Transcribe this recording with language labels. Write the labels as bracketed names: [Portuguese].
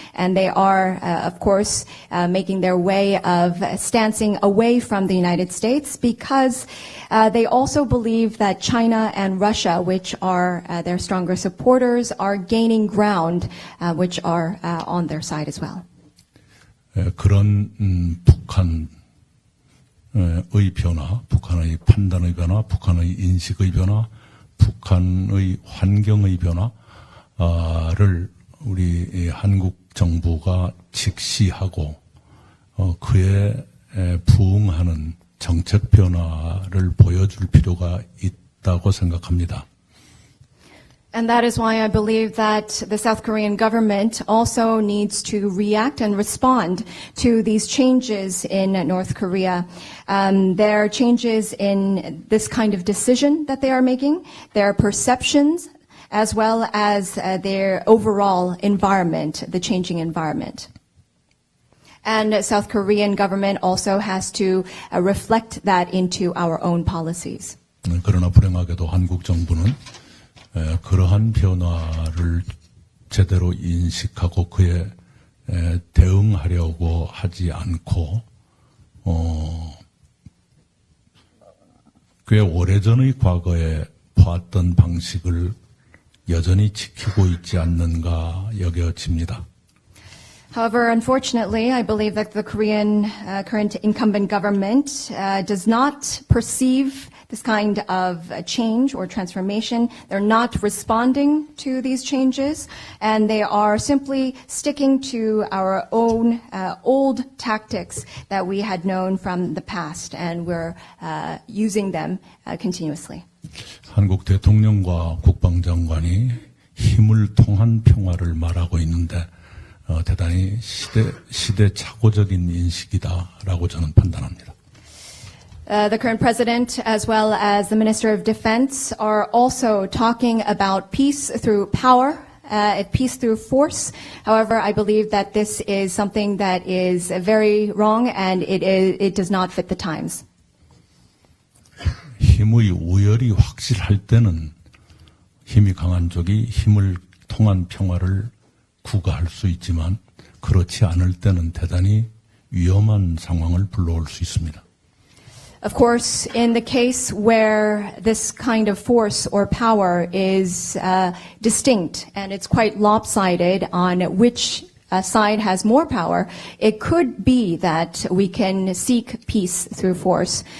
[English] And they are, of course, making their way of stancing away from the United States because they also believe that China and Russia, which are their stronger supporters, are gaining ground, which are on their side as well. [Korean] 그런 북한의 변화, 북한의 판단의 변화, 북한의 인식의 변화, 북한의 환경의 변화를 우리 한국 정부가 직시하고 그에 부응하는 정책 변화를 보여줄 필요가 있다고 생각합니다. [English] And that is why I believe that the South Korean government also needs to react and respond to these changes in North Korea. There are changes in this kind of decision that they are making, their perceptions, as well as their overall environment, the changing environment. And the South Korean government also has to reflect that into our own policies. [Korean] 그러나 불행하게도 한국 정부는 그러한 변화를 제대로 인식하고 그에 대응하려고 하지 않고 꽤 오래전의 과거에 보았던 방식을 여전히 지키고 있지 않는가 여겨집니다. [English] However, unfortunately, I believe that the Korean current incumbent government does not perceive this kind of change or transformation. They're not responding to these changes, and they are simply sticking to our own old tactics that we had known from the past, and we're using them continuously. [Korean] 한국 대통령과 국방장관이 힘을 통한 평화를 말하고 있는데 대단히 시대착오적인 인식이다라고 저는 판단합니다. [English] The current president, as well as the Minister of Defense, are also talking about peace through power, peace through force. However, I believe that this is something that is very wrong, and it does not fit the times. [Korean] 힘의 우열이 확실할 때는 힘이 강한 쪽이 힘을 통한 평화를 구가할 수 있지만 그렇지 않을 때는 대단히 위험한 상황을 불러올 수 있습니다. [English] Of course, in the case where this kind of force or power is distinct and it's quite lopsided on which side has more power, it could be that we can seek peace through force.